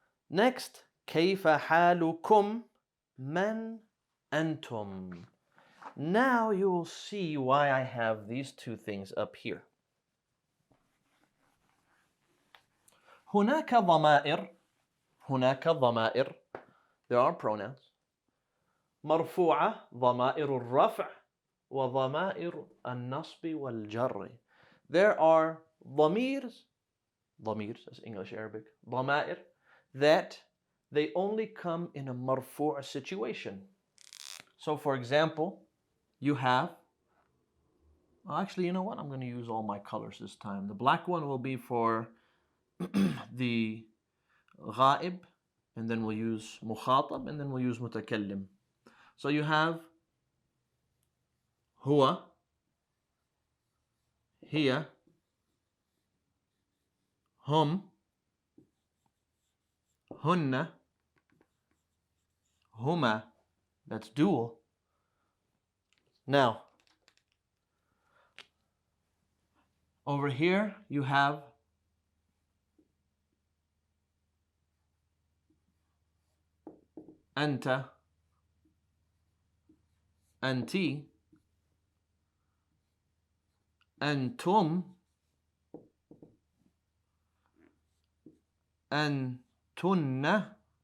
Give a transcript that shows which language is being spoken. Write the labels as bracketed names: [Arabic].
[Arabic] Next, كيف حالكم من أنتم. [English] Now you will see why I have these two things up here. [Arabic] هناك ضمائر. هناك ضمائر. [English] There are pronouns. [Arabic] مرفوعة, ضمائر الرفع, وضمائر النصب والجر. [English] There are ضميرs, that's English Arabic, ضمائر, that they only come in a مرفوع situation. So for example, you have, actually, you know what? I'm going to use all my colors this time. The black one will be for the غائب, and then we'll use مخاطب, and then we'll use متكلم. So you have [Arabic] هو, هي, هم, هن, هما. [English] That's dual. Now, over here you have [Arabic] أنت, أنتي, أنتم, أنتن.